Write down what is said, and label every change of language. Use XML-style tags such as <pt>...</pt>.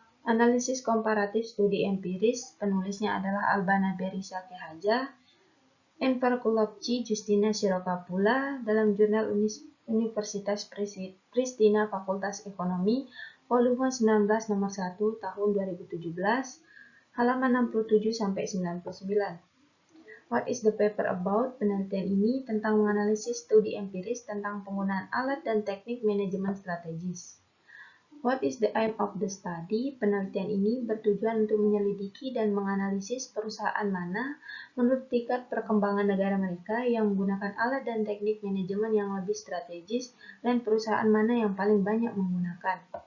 <id>Analisis komparatif studi empiris, penulisnya adalah Albana Berisa Kehaja, Enverkulovci Justina Sirokapula, dalam jurnal Universitas Pristina Fakultas Ekonomi, volume 19 nomor 1 tahun 2017, halaman 67-99.</id> <en>What is the paper about?</en> <id>Penelitian ini tentang menganalisis studi empiris tentang penggunaan alat dan teknik manajemen strategis.</id> <en>What is the aim of the study?</en> <id>Penelitian ini bertujuan untuk menyelidiki dan menganalisis perusahaan mana menurut tingkat perkembangan negara mereka yang menggunakan alat dan teknik manajemen yang lebih strategis dan perusahaan mana yang paling banyak menggunakan.</id>